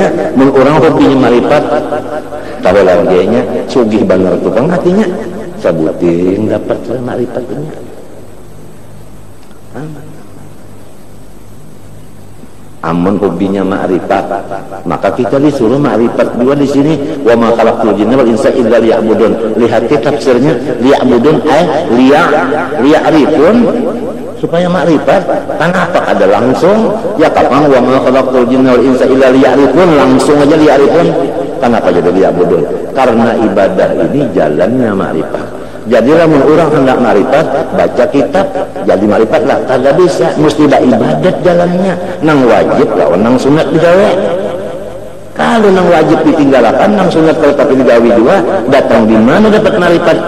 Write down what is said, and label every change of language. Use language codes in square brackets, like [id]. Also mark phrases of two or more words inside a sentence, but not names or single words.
[bjn] Mun orang hobinya ma'rifat tahu lagi sugih bener tukang hatinya sabuting dapat ma'rifatnya. Amun hobinya ma'rifat, maka kita disuruh ma'rifat juga di sini. [ar] وما خلقت الجن والإنس إلا ليعبدون. [bjn] Lihat tafsirnya, [ar] ليعبدون ليعرفون, [bjn] supaya ma'rifat. Kenapa ada langsung? Ya kapan [ar] وما خلقت الجن والإنس إلا ليعرفون, [bjn] langsung aja liya'rifun. Kenapa jadi liya'budun? Karena ibadah ini jalannya ma'rifat. Jadi lamun orang hendak ma'rifat, baca kitab jadi ma'rifat lah. Kagak bisa, mesti ada ibadat jalannya. Nang wajib lah, nang sunat digawe. Kalau nang wajib ditinggalkan, nang sunat kalau tapi digawe juga, datang di mana dapat ma'rifat?